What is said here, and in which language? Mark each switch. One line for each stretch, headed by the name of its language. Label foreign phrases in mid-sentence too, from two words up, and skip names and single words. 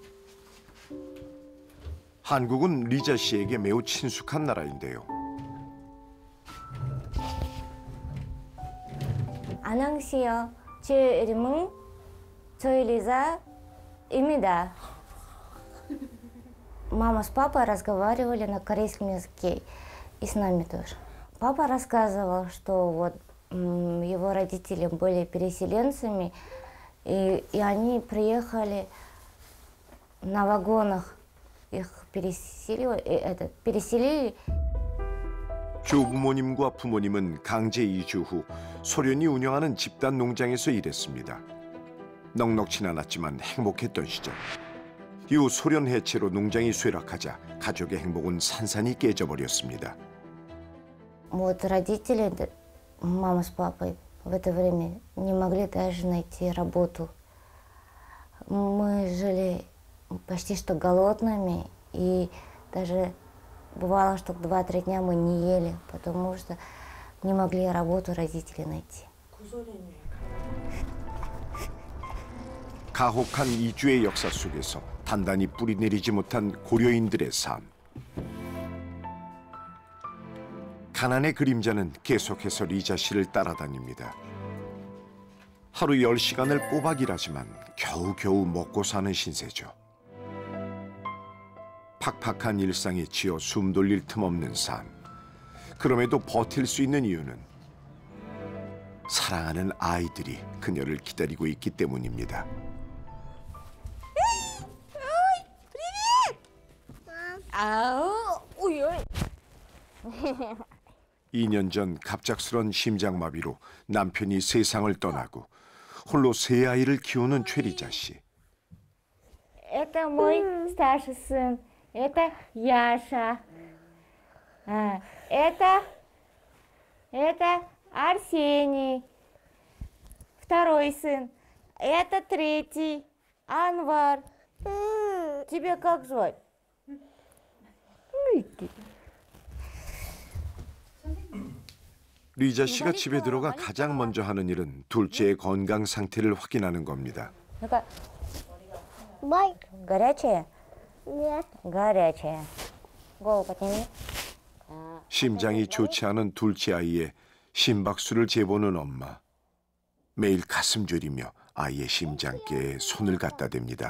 Korean: 한국은 리자 씨에게 매우 친숙한 나라인데요. 안녕하세요. 제 이름은 최리자입니다.
Russian: Мама с папой разговаривали на корейском языке, и с нами тоже. Папа рассказывал, что вот его родители были переселенцами, и они приехали на вагонах, их переселили.
Korean: 조부모님과 부모님은 강제 이주 후 소련이 운영하는 집단 농장에서 일했습니다. 넉넉진 않았지만 행복했던 시절. 이후 소련 해체로 농장이 쇠락하자 가족의 행복은 산산이 깨져버렸습니다. Вот родители, мама с папой, в это время не могли даже найти работу. Мы жили почти что голодными, и даже бывало, что 2-3 дня мы не ели, потому что не могли работу родители найти. 가혹한 이주의 역사 속에서 단단히 뿌리내리지 못한 고려인들의 삶. 가난의 그림자는 계속해서 리자 씨를 따라다닙니다. 하루 10시간을 꼬박 일하지만 겨우겨우 먹고 사는 신세죠. 팍팍한 일상에 지어 숨 돌릴 틈 없는 삶. 그럼에도 버틸 수 있는 이유는 사랑하는 아이들이 그녀를 기다리고 있기 때문입니다.
Russian: Ой, привет! Ой, ой.
Korean: 2년 전 갑작스런 심장마비로 남편이 세상을 떠나고 홀로 세 아이를 키우는 최리자 씨.
Russian: Это мой старший сын, это Яша, это Арсений, второй сын, это третий, Анвар. Тебя как звать?
Korean: 리자 씨가 집에 들어가 가장 먼저 하는 일은 둘째의 건강 상태를 확인하는 겁니다.
Russian: Ну-ка. Горячая? Нет. Горячая. Голову подними.
Korean: 심장이 좋지 않은 둘째 아이의 심박수를 재보는 엄마. 매일 가슴 졸이며 아이의 심장계에 손을 갖다 댑니다.